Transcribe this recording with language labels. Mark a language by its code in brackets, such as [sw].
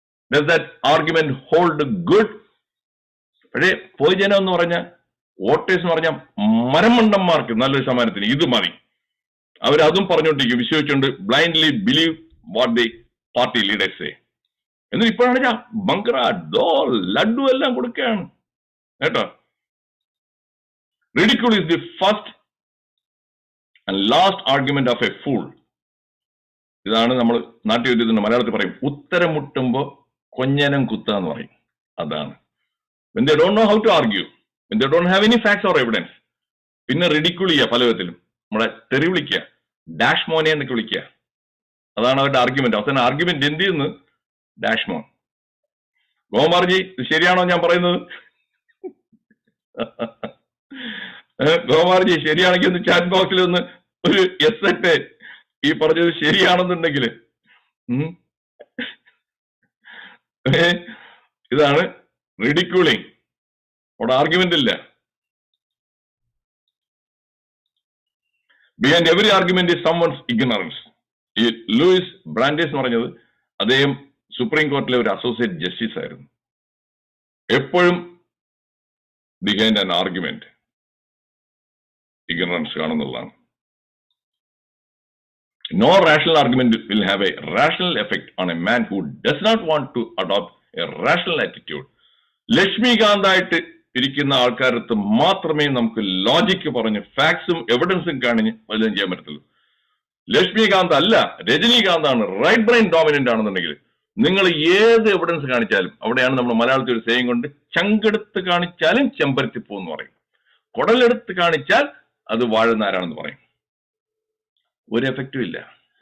[en] Does that argument hold good? [ml] പക്ഷേ പൊതുജനം എന്ന് പറഞ്ഞാൽ, വോട്ടേഴ്സ് എന്ന് പറഞ്ഞാൽ മരമണ്ടന്മാർക്ക് നല്ലൊരു ശതമാനത്തിന് ഇത് മതി. അവരതും പറഞ്ഞുകൊണ്ടിരിക്കും, വിശ്വസിച്ചുകൊണ്ട് [en] Blindly believe what the party leaders say. [ml] എന്നിട്ട് ഇപ്പോഴാണ് ബങ്കറ, ഡോൾ, ലഡു എല്ലാം കൊടുക്കുകയാണ് കേട്ടോ. [en] Ridicule is the first and last argument of a fool. [ml] ഇതാണ് നമ്മൾ നാട്ടുവൈദ്യത്തിന്റെ മലയാളത്തിൽ പറയും, ഉത്തരം മുട്ടുമ്പോ കൊഞ്ഞനം കുത്തുക എന്ന് പറയും. അതാണ് [en] when they don't know how to argue, when they don't have any facts or evidence. [ml] പിന്നെ റിഡിക്യൂൾ ചെയ്യുക, പല വിധത്തിലും നമ്മളെ തെറി വിളിക്കുക, ഡാഷ് മോനെ എന്നൊക്കെ വിളിക്കുക. അതാണ് അവരുടെ ആർഗ്യുമെന്റ്. അവസാനം ആർഗ്യുമെന്റ് എന്ത് ചെയ്യുന്നു? ഡാഷ് മോൻ. ഗോകുമാർജി, ഇത് ശരിയാണോ ഞാൻ പറയുന്നത്? ഗോകുമാർജി ശരിയാണെങ്കിൽ ഒന്ന് ചാറ്റ് ബോക്സിൽ ഒന്ന് ഒരു എസ് ഇട്ട്, ഈ പറഞ്ഞത് ശരിയാണെന്നുണ്ടെങ്കിൽ. ഇതാണ് റിഡിക്യൂളിങ്. അവിടെ ആർഗ്യുമെന്റ് ഇല്ല. [en] Behind every argument is someone's ignorance. [ml] ഈ ലൂയിസ് ബ്രാൻഡേസ് എന്ന് പറഞ്ഞത് അദ്ദേഹം സുപ്രീം കോർട്ടിലെ ഒരു അസോസിയേറ്റ് ജസ്റ്റിസ് ആയിരുന്നു. എപ്പോഴും behind an argument ignorance കാണുന്നുള്ളതാണ്. [en] No rational argument will have a rational effect on a man who does not want to adopt a rational attitude. [ml] ലക്ഷ്മികാന്തായിട്ട് ഇരിക്കുന്ന ആൾക്കാരത്ത് മാത്രമേ നമുക്ക് ലോജിക്ക് പറഞ്ഞ് ഫാക്ട്സും എവിഡൻസും കാണിഞ്ഞ് വല്ലതും ചെയ്യാൻ പറ്റത്തുള്ളൂ. ലക്ഷ്മികാന്ത് അല്ല, രജനീകാന്താണ് റൈറ്റ് ബ്രെയിൻ ഡോമിനന്റ് ആണെന്നുണ്ടെങ്കിൽ നിങ്ങൾ ഏത് എവിഡൻസ് കാണിച്ചാലും, അവിടെയാണ് നമ്മൾ മലയാളത്തിൽ ഒരു സെയിം കൊണ്ട്, ചങ്കെടുത്ത് കാണിച്ചാലും ചെമ്പരത്തിപ്പൂ എന്ന് പറയും, കുടലെടുത്ത് കാണിച്ചാൽ അത് വാഴുന്നാരാണെന്ന് പറയും. ഒരു എഫക്റ്റും ഇല്ല.